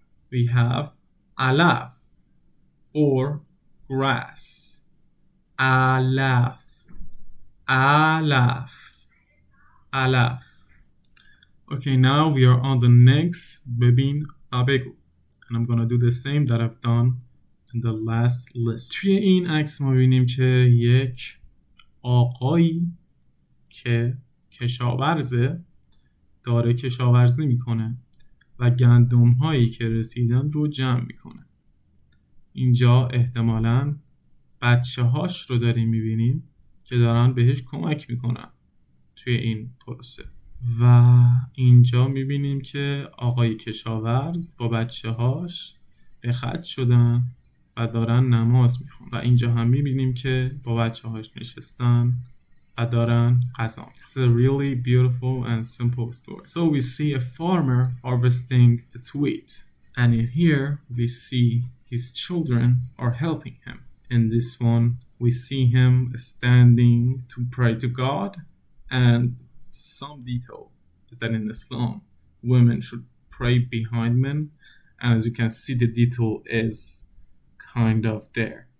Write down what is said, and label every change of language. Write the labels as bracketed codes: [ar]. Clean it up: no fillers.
[en] We have alaf or grass. [fa] Alaf. Alaf. Alaf. [en] Okay, now we are on the next [fa] ببین و بگو. [en] And I'm gonna do the same that I've done in the last list. [fa] توی این عکس ما ببینیم که یک آقایی که کشاورزه داره کشاورزی میکنه و گندم هایی که رسیدن رو جمع میکنه. اینجا احتمالاً بچه هاش رو داریم میبینیم که دارن بهش کمک میکنن توی این پروسه. و اینجا میبینیم که آقای کشاورز با بچه هاش به خط شدن و دارن نماز میخونن. و اینجا هم میبینیم که با بچه هاش نشستن و دارن غذا میخورن. [en] It's a really beautiful and simple story. So we see a farmer harvesting its wheat. And in here we see his children are helping him. In this one we see him standing to pray to God. And some detail is that in Islam women should pray behind men, and as you can see the detail is kind of there.